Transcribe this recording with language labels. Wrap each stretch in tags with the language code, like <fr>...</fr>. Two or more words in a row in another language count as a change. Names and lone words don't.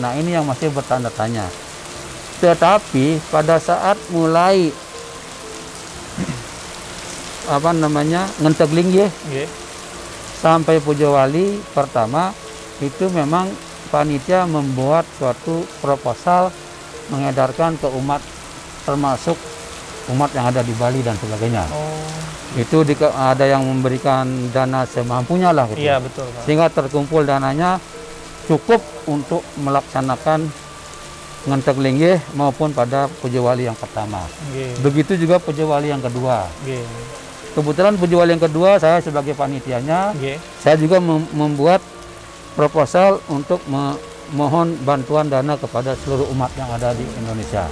<id>Nah, ini yang masih bertanda tanya. Tetapi pada saat mulai Ngenteg Linggih sampai puja wali pertama, itu memang panitia membuat suatu proposal mengedarkan ke umat, termasuk umat yang ada di Bali dan sebagainya. Oh. Itu ada yang memberikan dana semampunya lah gitu. Iya, betul, Pak. Sehingga terkumpul dananya cukup untuk melaksanakan ngentek linggih maupun pada Puja Wali yang pertama. Begitu juga Puja Wali yang kedua. Kebetulan Puja Wali yang kedua saya sebagai panitianya, saya juga membuat proposal untuk mohon bantuan dana kepada seluruh umat yang ada di Indonesia.</id>